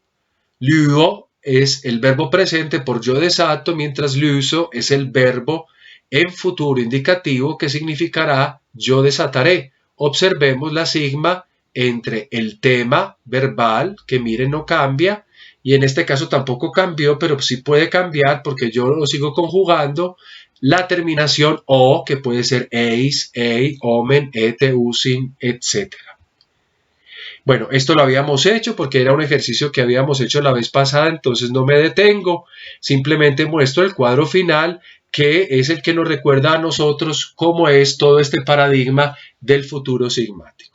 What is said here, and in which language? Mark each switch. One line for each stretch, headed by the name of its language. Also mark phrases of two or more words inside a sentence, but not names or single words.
Spanish: Luego es el verbo presente por yo desato, mientras l'uso es el verbo en futuro indicativo que significará yo desataré. Observemos la sigma entre el tema verbal, que miren no cambia, y en este caso tampoco cambió, pero sí puede cambiar porque yo lo sigo conjugando la terminación o, que puede ser eis, ei, omen, ete, usin, etc. Bueno, esto lo habíamos hecho porque era un ejercicio que habíamos hecho la vez pasada, entonces no me detengo, simplemente muestro el cuadro final, que es el que nos recuerda a nosotros cómo es todo este paradigma del futuro sigmático.